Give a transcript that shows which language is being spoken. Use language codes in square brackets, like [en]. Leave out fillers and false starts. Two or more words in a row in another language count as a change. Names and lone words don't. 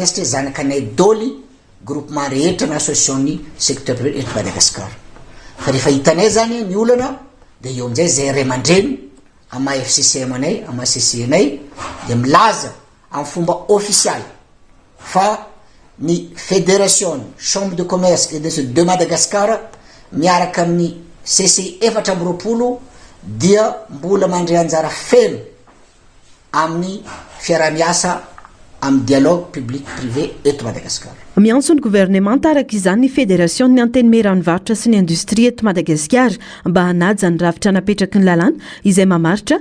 [mg] satria zanakanay doly groupement rehetra na association-ny [fr] secteur privé [mg] eto Madagasikara fa rehefa hitanay zany ny olana dia eo amin'izay zay ray aman-dreny ama FCCM anay ama CC anay dia milaza amin'ny fomba official fa ny fédération chambre de commerce et d'industrie de Madagasikara miaraka amin'ny CC 420 dia mbola mandray anjara feno amin'ny fiara-miasa amin'ny [fr] dialogue public privé [mg] eto Madagasikara miantso ny gouvernement taraka izany ny fédération ny antenimeran'ny varotra sy ny indostria eto Madagasikara mba hanaja ny rafitra napetraky ny lalàna izay mamaritra